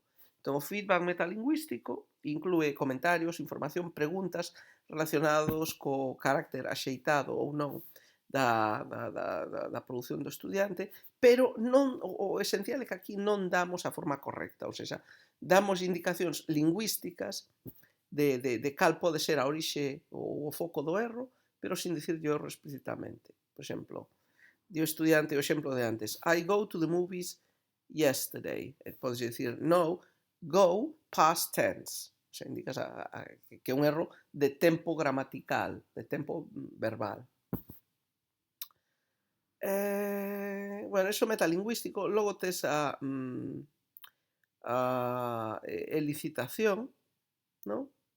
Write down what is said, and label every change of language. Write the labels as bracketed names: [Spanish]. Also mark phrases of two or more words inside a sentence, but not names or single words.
[Galician] Entón, o feedback metalingüístico inclúe comentarios, información, preguntas relacionados co carácter axeitado ou non da produción do estudiante, pero non o esencial é que aquí non damos a forma correcta, ou seja, damos indicacións lingüísticas de cal pode ser a orixe ou o foco do erro, pero sin dicirlle o erro explícitamente. Por exemplo, di o estudiante o exemplo de antes, [English] I go to the movies yesterday. [Galician] Podes dicir, no, [English] go past tense. [Spanish] O sea, [Galician] indicas que é un erro de tempo gramatical, de tempo verbal. Bueno, eso metalingüístico. Logo tes a elicitación, non?